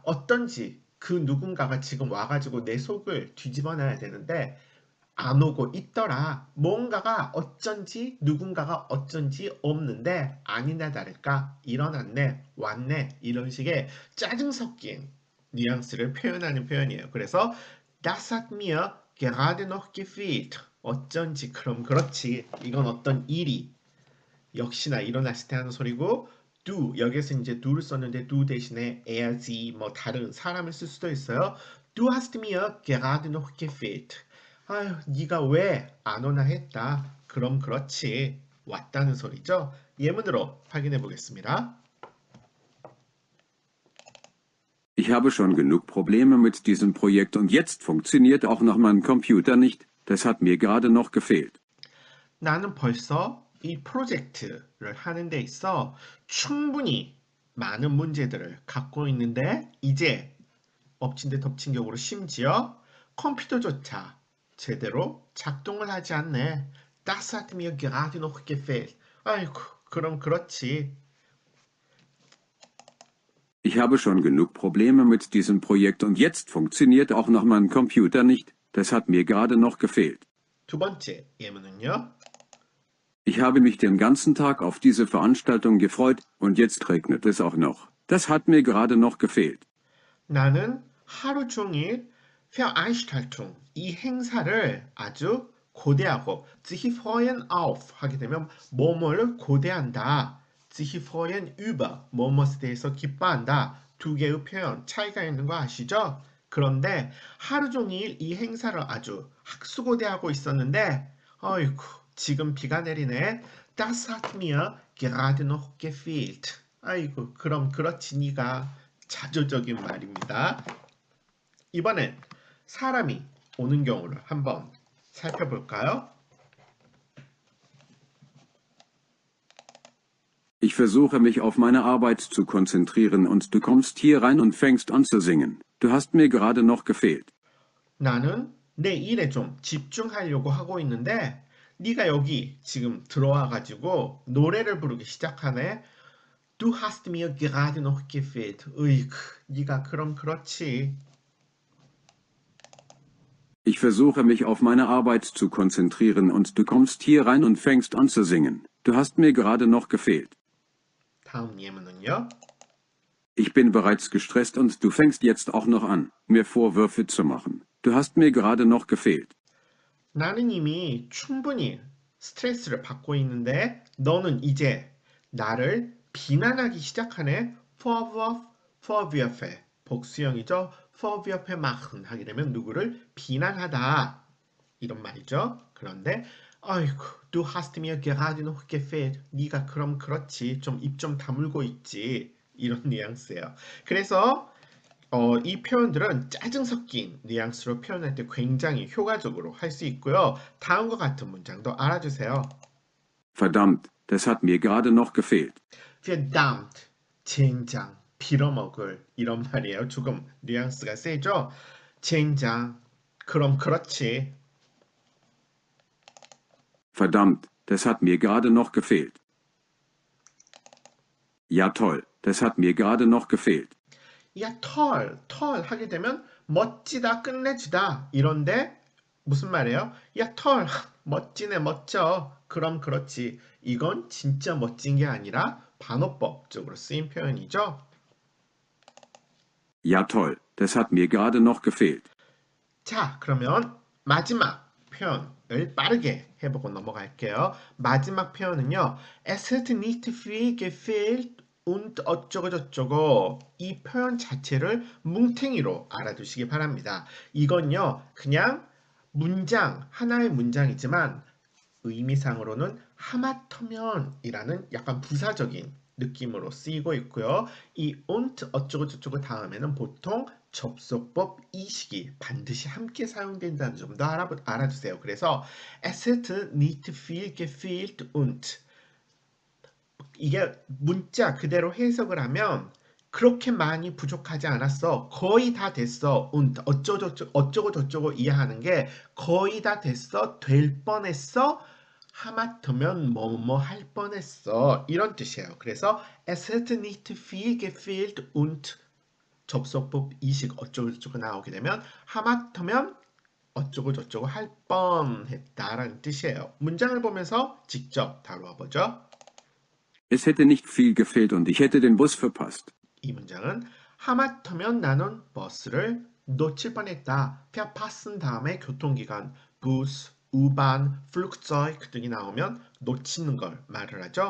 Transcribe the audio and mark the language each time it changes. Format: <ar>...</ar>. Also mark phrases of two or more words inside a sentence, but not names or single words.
<ko>어떤지 그 누군가가 지금 와가지고 내 속을 뒤집어 놔야 되는데 안 오고 있더라. 뭔가가 어쩐지 누군가가 어쩐지 없는데 아니나 다를까 일어났네, 왔네 이런 식의 짜증 섞인 뉘앙스를 표현하는 표현이에요.</ko> <de>그래서 Das hat mir gerade noch gefehlt.</de> <ko>어쩐지 그럼 그렇지. 이건 어떤 일이 역시나 일어났을 때 하는 소리고 do 여기서 이제 do를 썼는데 do 대신에</ko> <de>er, sie</de> <ko>뭐 다른 사람을 쓸 수도 있어요.</ko> <de>Du hast mir gerade noch gefehlt.</de> <ko>아유, 네가 왜 안 오나 했다. 그럼 그렇지. 왔다는 소리죠. 예문으로 확인해 보겠습니다.</ko> <de>Ich habe schon genug Probleme mit diesem Projekt und jetzt funktioniert auch noch mein Computer nicht. Das hat mir gerade noch gefehlt.</de> <ko>나는 벌써 이 프로젝트를 하는 데 있어 충분히 많은 문제들을 갖고 있는데 이제 엎친 데 덮친 격으로 심지어 컴퓨터조차 제대로 작동을 하지 않네.</ko> <de>Das hat mir gerade noch gefehlt.</de> <ko>아이고, 그럼 그렇지.</ko> <de>Ich habe schon genug Probleme mit diesem Projekt und jetzt funktioniert auch noch mein Computer nicht. Das hat mir gerade noch gefehlt.</de> <ko>두 번째 예문은요.</ko> <de>Ich habe mich den ganzen Tag auf diese Veranstaltung gefreut und jetzt regnet es auch noch. Das hat mir gerade noch gefehlt.</de> <ko>나는 하루 종일 Veranstaltung, 이 행사를 아주 고대하고</ko> <de>sich freuen auf</de> <ko>하게 되면 뭐뭐를 고대한다.</ko> <de>sich freuen über</de> <ko>뭐뭐에 대해서 기뻐한다. 두 개의 표현 차이가 있는 거 아시죠? 그런데 하루 종일 이 행사를 아주 학수고대하고 있었는데 어이구 지금 비가 내리네.</ko> <de>Das hat mir gerade noch gefehlt.</de> <ko>아이고, 그럼 그렇지 니가 자조적인 말입니다. 이번엔 사람이 오는 경우를 한번 살펴볼까요?</ko> <de>Ich versuche mich auf meine Arbeit zu konzentrieren und du kommst hier rein und fängst an zu singen. Du hast mir gerade noch gefehlt.</de> <ko>나는 내 일에 좀 집중하려고 하고 있는데 네가 여기 지금 들어와 가지고 노래를 부르기 시작하네.</ko> <de>Du hast mir gerade noch gefehlt.</de> <ko>으이그, 네가 그럼 그렇지.</ko> <de>Ich versuche mich auf meine Arbeit zu konzentrieren und du kommst hier rein und fängst an zu singen. Du hast mir gerade noch gefehlt.</de> <ko>다음 예문은요.</ko> <de>Ich bin bereits gestresst und du fängst jetzt auch noch an, mir Vorwürfe zu machen. Du hast mir gerade noch gefehlt.</de> <ko>나는 이미 충분히 스트레스를 받고 있는데 너는 이제 나를 비난하기 시작하네. vorwürfe 복수형이죠.</ko> <de>vorwürfe machen</de> <ko>하게 되면 누구를 비난하다 이런 말이죠. 그런데 아이고,</ko> <de>du hast mir gerade noch gefehlt.</de> <ko>네가 그럼 그렇지. 좀 입 좀 다물고 있지. 이런 뉘앙스예요. 그래서 이 표현들은 짜증 섞인 뉘앙스로 표현할 때 굉장히 효과적으로 할 수 있고요. 다음과 같은 문장도 알아주세요.</ko> <de>Verdammt, das hat mir gerade noch gefehlt. verdammt,</de> <ko>젠장, 빌어먹을 이런 말이에요. 조금 뉘앙스가 세죠? 젠장, 그럼 그렇지.</ko> <de>Verdammt, das hat mir gerade noch gefehlt. Ja toll, das hat mir gerade noch gefehlt. Ja, toll</de> <ko>하게 되면 멋지다, 끝내주다 이런데 무슨 말이에요?</ko> <de>Ja, toll,</de> <ko>멋지네, 멋져. 그럼 그렇지. 이건 진짜 멋진 게 아니라 반어법적으로 쓰인 표현이죠.</ko> <de>Ja toll, das hat mir gerade noch gefehlt.</de> <ko>자, 그러면 마지막 표현을 빠르게 해보고 넘어갈게요. 마지막 표현은요.</ko> <de>Es hat nicht viel gefehlt und</de> <ko>어쩌고 저쩌고 이 표현 자체를 뭉탱이로 알아두시기 바랍니다. 이건요. 그냥 문장, 하나의 문장이지만 의미상으로는 하마터면이라는 약간 부사적인 느낌으로 쓰이고 있고요. 이 und 어쩌고 저쩌고 다음에는 보통 접속법 이식이 반드시 함께 사용된다는 점도 알아두세요. 그래서</ko> <de>es hat nicht viel gefehlt und</de> <ko>이게 문자 그대로 해석을 하면 그렇게 많이 부족하지 않았어. 거의 다 됐어. und 어쩌고 저쩌고 이해하는 게 거의 다 됐어. 될 뻔했어. 하마터면 뭐뭐 할 뻔했어. 이런 뜻이에요. 그래서</ko> <de>es hat nicht viel gefehlt und</de> <ko>접속법 이식 어쩌고 저쩌고 나오게 되면 하마터면 어쩌고 저쩌고 할 뻔했다라는 뜻이에요. 문장을 보면서 직접 다뤄보죠.</ko> <de>Es hätte nicht viel gefehlt und ich hätte den Bus verpasst.</de> <ko>이 문장은 하마터면 나는 버스를 놓칠 뻔했다. verpassen 다음에 교통기관</ko> <de>bus, U-Bahn, Flugzeug</de> <ko>등이 나오면 놓치는 걸 말을 하죠.</ko>